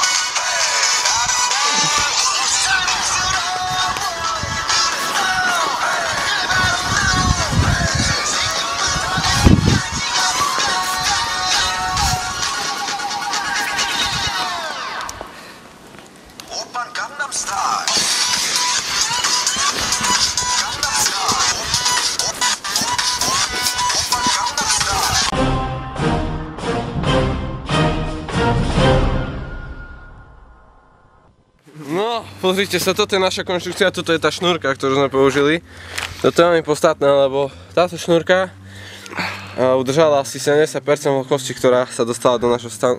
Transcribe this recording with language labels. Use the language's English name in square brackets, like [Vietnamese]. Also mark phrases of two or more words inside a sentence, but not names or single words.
[Korean] 아름다워 사랑스러워 그래 너 그래 바로 너 오빤 강남 스타일 강남 스타일 오빤 강남 스타일 [Slovak] No, pozrite sa, toto je naša konštrukcia, toto je tá šnúrka, ktorú sme použili. Toto je veľmi podstatné, lebo táto šnúrka udržala asi 70% vlhkosti, ktorá sa dostala do našho stanu.